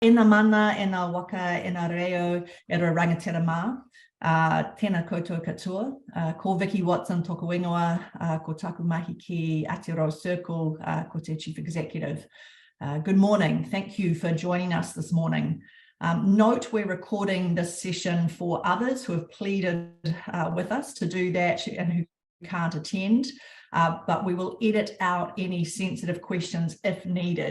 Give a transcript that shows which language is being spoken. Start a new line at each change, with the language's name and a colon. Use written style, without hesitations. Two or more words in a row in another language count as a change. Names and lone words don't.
Māori: Ena mana, ena waka, ena reo, e ra rangatira mā. Tēnā koutou katoa. Ko Vicky Watson toku ingoa, ko taku mahi ki Aotearoa Circle, ko te
English: Chief Executive. Good morning. Thank you for joining us this morning. Note we're recording this session for others who have pleaded with us to do that and who can't attend. But we will edit out any sensitive questions if needed.